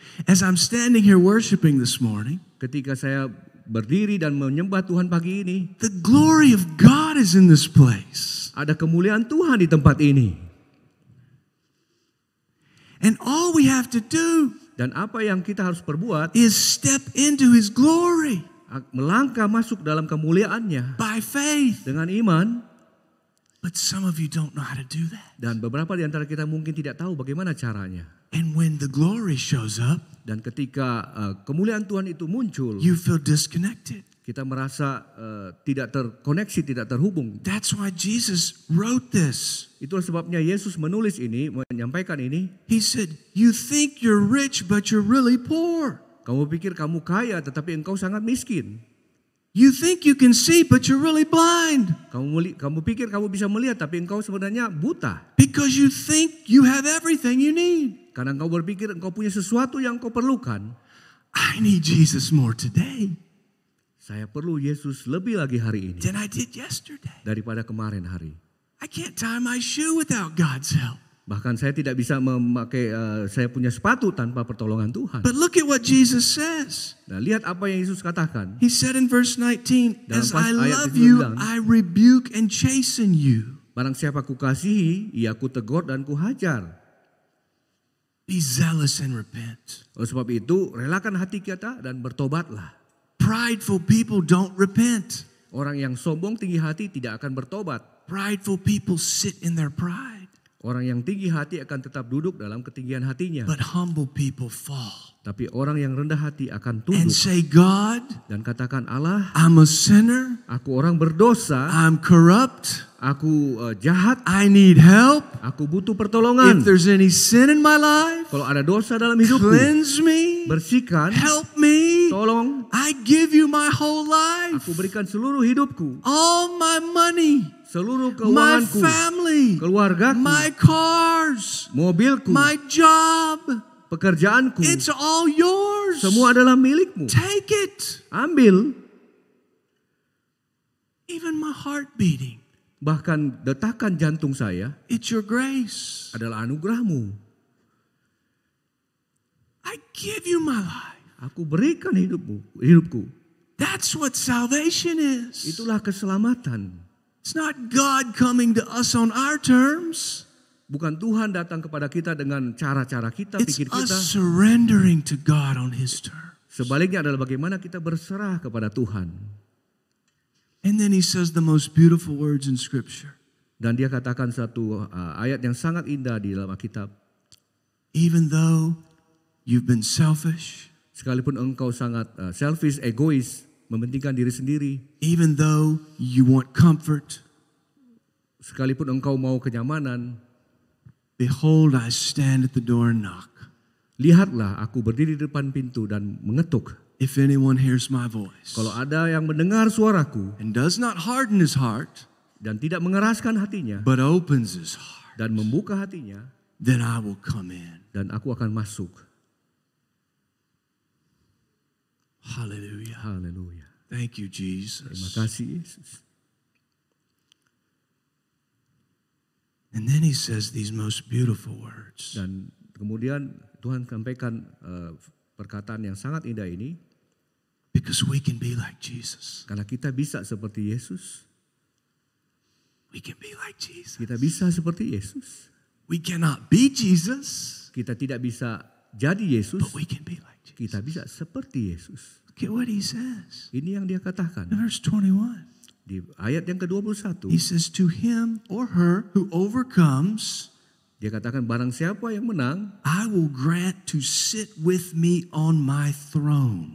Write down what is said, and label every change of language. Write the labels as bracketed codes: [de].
[en] As I'm standing here worshiping this morning, [id] Ketika saya berdiri dan menyembah Tuhan pagi ini, [en] the glory of God is in this place. [id] ada kemuliaan Tuhan di tempat ini. [en] And all we have to do [id] Dan apa yang kita harus perbuat, [en] is step into his glory [id] melangkah masuk dalam kemuliaannya [en] by faith. [id] dengan iman. [en] But some of you don't know how to do that. [id] Dan beberapa di antara kita mungkin tidak tahu bagaimana caranya. [en] And when the glory shows up, [id] Dan ketika kemuliaan Tuhan itu muncul, [en] you feel disconnected. [id] kita merasa tidak terkoneksi, tidak terhubung. [en] That's why Jesus wrote this. [id] Itulah sebabnya Yesus menulis ini, menyampaikan ini. [en] He said, you think you're rich, but you're really poor. [id] Kamu pikir kamu kaya, tetapi engkau sangat miskin. [en] You think you can see, but you're really blind. [id] Kamu pikir kamu bisa melihat, tapi engkau sebenarnya buta. [en] Because you think you have everything you need. [id] Karena engkau berpikir engkau punya sesuatu yang engkau perlukan. [en] I need Jesus more today [id] Saya perlu Yesus lebih lagi hari ini [en] than I did yesterday. [id] daripada kemarin hari. [en] I can't tie my shoe without God's help. [id] Bahkan saya tidak bisa memakai saya punya sepatu tanpa pertolongan Tuhan. [en] But look at what Jesus says. [id] Nah, lihat apa yang Yesus katakan. [en] He said in verse 19, [id] Dalam [en] as I [id] ayat [en] love you, [id] 19, [en] I rebuke and chasten you. [id] Barang siapa kukasihi, ia kutegur dan kuhajar. [en] Be zealous and repent. [id] Oleh sebab itu, relakan hati kita dan bertobatlah. [en] Prideful people don't repent. [id] Orang yang sombong tinggi hati tidak akan bertobat. [en] Prideful people sit in their pride. [id] Orang yang tinggi hati akan tetap duduk dalam ketinggian hatinya. [en] But humble people fall. [id] Tapi orang yang rendah hati akan [en] And [id] tunduk [en] say, God, [id] dan katakan, Allah, [en] I'm a sinner. [id] aku orang berdosa, [en] I'm corrupt. [id] aku jahat, [en] I need help. [id] aku butuh pertolongan. [en] If there's any sin in my life, [id] Kalau ada dosa dalam hidupku, [en] cleanse me. [id] bersihkan, [en] Help me. [id] tolong, [en] I give you my whole life. [id] aku berikan seluruh hidupku, [en] All my money. [id] seluruh [en] My [id] keuanganku, [en] family. [id] keluargaku, [en] My cars. [id] mobilku, [en] My job. [id] pekerjaanku, [en] It's all yours. [id] semua adalah milikmu. [en] Take it. [id] Ambil, [en] Even my heart beating. [id] bahkan detakan jantung saya [en] It's your grace. [id] adalah anugerahmu. [en] I give you my life. [id] Aku berikan hidupku. [en] That's what salvation is. [id] Itulah keselamatan. [en] It's not God coming to us on our terms. [id] Bukan Tuhan datang kepada kita dengan cara-cara kita, [en] It's [id] pikir [en] us [id] kita. [en] surrendering to God on his terms. [id] Sebaliknya adalah bagaimana kita berserah kepada Tuhan. [en] And then he says the most beautiful words in scripture. [id] Dan dia katakan satu ayat yang sangat indah di dalam Alkitab. [en] Even though you've been selfish, [id] Sekalipun engkau sangat selfish, egois, mementingkan diri sendiri. [en] even though you want comfort, [id] Sekalipun engkau mau kenyamanan. [en] behold, I stand at the door and knock. [id] Lihatlah, aku berdiri di depan pintu dan mengetuk. [en] If anyone hears my voice [id] Kalau ada yang mendengar suaraku [en] and does not harden his heart, [id] dan tidak mengeraskan hatinya [en] but opens his heart, [id] dan membuka hatinya, [en] then I will come in. [id] dan aku akan masuk. [en] Hallelujah. [id] Haleluya. [en] Thank you, [id] Terima [en] Jesus. [id] kasih Yesus. [en] And then he says these most beautiful words. [id] Dan kemudian Tuhan sampaikan perkataan yang sangat indah ini. [en] Because we can be like Jesus. [id] Karena kita bisa seperti Yesus. [en] We can be like Jesus. [id] Kita bisa seperti Yesus. [en] We cannot be Jesus, [id] Kita tidak bisa jadi Yesus. [en] but we can be like Jesus. [id] Kita bisa seperti Yesus. [en] Look at what he says. [id] Ini yang dia katakan. [en] In verse 21. [id] Di ayat yang ke-21. [en] He says, to him or her who overcomes, [id] Dia katakan barang siapa yang menang, [en] I will grant to sit with me on my throne.